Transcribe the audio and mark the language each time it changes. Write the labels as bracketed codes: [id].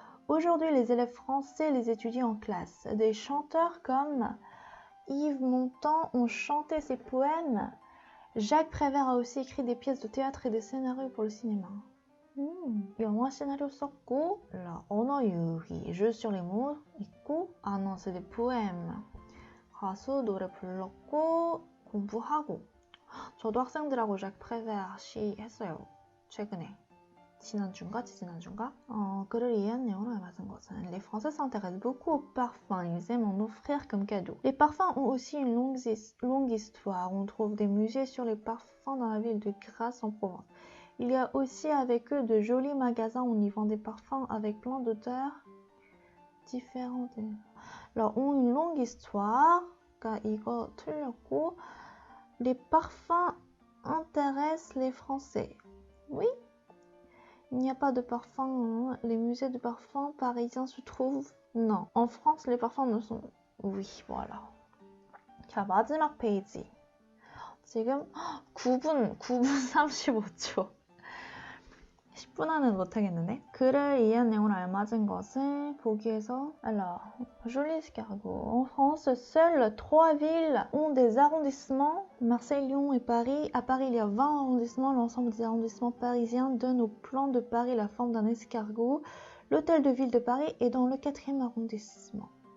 [fr] Aujourd'hui, les élèves français les étudient en classe. Des chanteurs comme Yves Montand ont chanté ses poèmes. Jacques Prévert a aussi écrit des pièces de théâtre et des scénarios pour le cinéma. [ko] 영화 [fr] scénario [ko] 썼고, 언어 유희, [fr] jeux sur les mots [ko] 있고, [fr] non, c'est des poèmes. [ko] 가수 노래 불렀고 공부하고. 저도 학생들하고 ዣ크 프레베르 시 했어요. 최근에. 지난주인가? 글을 이해한 내용으로 맞은 것은 [fr] Les Français s'intéressent beaucoup aux parfums. Ils aiment en offrir comme cadeau. Les parfums ont aussi une longue histoire. On trouve des musées sur les parfums dans la ville de Grasse en Provence. Il y a aussi avec eux de jolis magasins où on y vend des parfums avec plein d'odeurs différentes. Alors, ont une longue histoire. [ko] 이거 틀렸고. [fr] Les parfums intéressent les Français. Oui. Il n'y a pas de parfum. Les musées de parfums parisiens se trouvent. Non. En France, les parfums ne sont. Oui, voilà. [ko] 자, 마지막 페이지. 지금 9분 35초. 10분 안은 못하겠는데? 글을 이해한 내용을 알맞은 것을 보기에서 [fr] Alors, Jolie escargot. En France, seules 3 villes ont des arrondissements. Marseille, Lyon et Paris. À Paris, il y a 20 arrondissements. L'ensemble des arrondissements parisiens donne au plan de Paris la forme d'un escargot. L'hôtel de ville de Paris est dans le 4e arrondissement.